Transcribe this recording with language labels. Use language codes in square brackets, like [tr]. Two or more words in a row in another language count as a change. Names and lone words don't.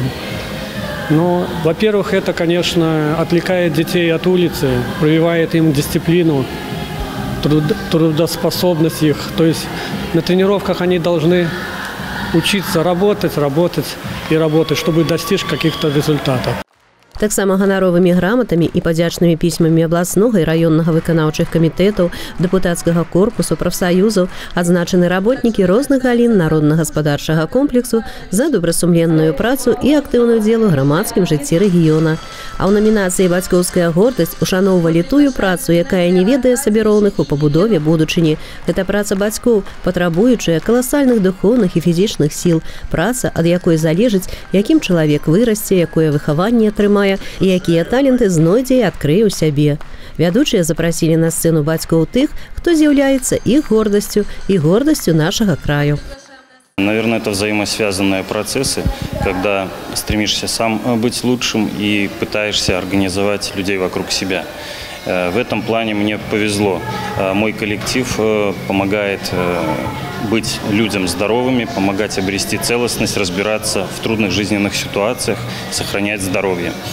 [ru] Но, во-первых, это, конечно, отвлекает детей от улицы, прививает им дисциплину, трудоспособность их. То есть на тренировках они должны учиться работать, чтобы достичь каких-то результатов. [be] Таксама ганаровымі граматамі і падзячнымі пісьмамі абласнога і раённага выканаўчых камітэтаў, дэпутацкага корпусу, прафсаюзаў адзначаны работнікі розных галін народна-гаспадарчага комплексу за добрасумленную працу і актыўны ўдзел у грамадскім жыцці рэгіёна. А ў намінацыі «Бацькоўская гордасць» ушаноўвалі тую працу, якая не ведае сабе роўных у пабудове будучыні. Гэта праца бацькоў, патрабуючая каласальных духоўных і фізічных сіл, праца, ад якой залежыць, якім чалавек вырасце, якое выхаванне атрымае, і якія таленты знойдзе і адкрые ў сябе. Вядучыя запрасілі на сцэну бацькоў тых, хто з'яўляецца іх гордасцю і гордасцю нашага краю. [ru] Наверное, это взаимосвязанные процессы, когда стремишься сам быть лучшим и пытаешься организовать людей вокруг себя. В этом плане мне повезло. Мой коллектив помогает быть людям здоровыми, помогать обрести целостность, разбираться в трудных жизненных ситуациях, сохранять здоровье.